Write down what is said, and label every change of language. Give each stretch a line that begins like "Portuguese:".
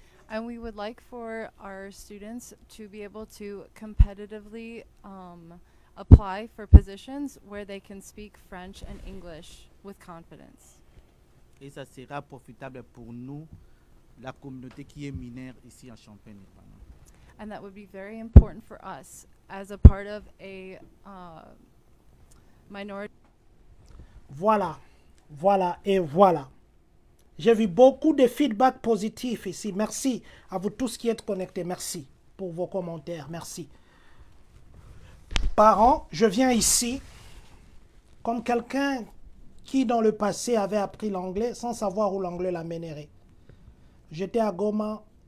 English: And we would like for our students to be able to competitively apply for positions where they can speak French and English with confidence.
French: Et ça sera profitable pour nous, la communauté qui est mineure ici en Champagne-Urbana.
English: And that would be very important for us as a part of a minority.
French: Voilà, voilà et voilà. J'ai vu beaucoup de feedback positifs ici. Merci à vous tous qui êtes connectés. Merci pour vos commentaires. Merci. Parents, je viens ici comme quelqu'un qui dans le passé avait appris l'anglais sans savoir où l'anglais l'amènerait. J'étais à Goma.